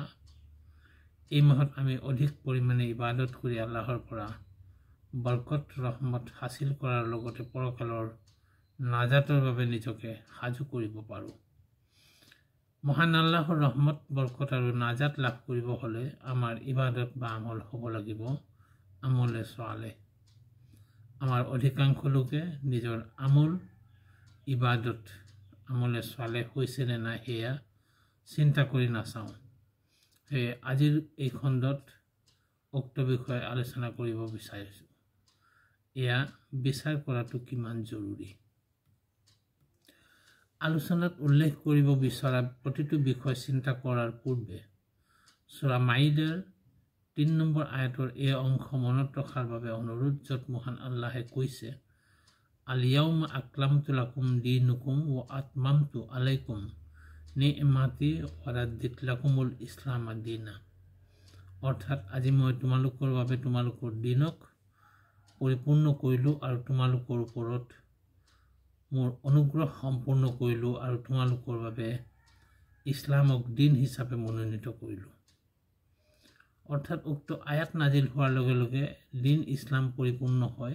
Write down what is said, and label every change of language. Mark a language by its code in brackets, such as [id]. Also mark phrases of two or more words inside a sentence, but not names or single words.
[as] এই মাহত আমি অধিক পৰিমাণে ইবাদত কৰি আল্লাহৰ পৰা বৰকত ৰহমত হাসিল কৰাৰ লগতে পৰকালৰ নাজাতৰ বাবে নিজকে সাজু কৰিব পাৰোঁ। মহান আল্লাহৰ ৰহমত বৰকত আৰু নাজাত লাভ কৰিব হলে আমাৰ ইবাদত বা আমল হ'ব লাগিব [ar] عمل صالح. [as] আমাৰ অধিকাংশ লোকে নিজৰ আমল ইবাদত [ar] عمل صالح [as] হৈছে নে নাই সেয়া চিন্তা কৰি নাচাওঁ। সেয়ে আজিৰ এই খণ্ডত উক্ত বিষয়ে আলোচনা কৰিব বিচাৰিছোঁ। এয়া বিচাৰ কৰাটো কিমান জৰুৰী। আলোচনাত উল্লেখ কৰিব বিচৰা প্ৰতিটো বিষয় চিন্তা কৰাৰ পূৰ্বে সূৰা মাইদাৰ ৩ নম্বৰ আয়াতৰ এই অংশ মনত ৰখাৰ বাবে অনুৰোধ, য'ত মহান আল্লাহে কৈছে, [ar] اليوم أكملت لكم دينكم وأتممت عليكم نعمتي ورضيت لكم الإسلام دينا. [as] অৰ্থাৎ আজি মই তোমালোকৰ বাবে তোমালোকৰ দিনক পৰিপূৰ্ণ কৰিলোঁ আৰু তোমালোকৰ ওপৰত মোৰ অনুগ্ৰহ সম্পূৰ্ণ কৰিলোঁ আৰু তোমালোকৰ বাবে ইছলামক দিন হিচাপে মনোনীত কৰিলোঁ। অৰ্থাৎ উক্ত আয়াত নাজিল হোৱাৰ লগে লগে দিন ইছলাম পৰিপূৰ্ণ হয়।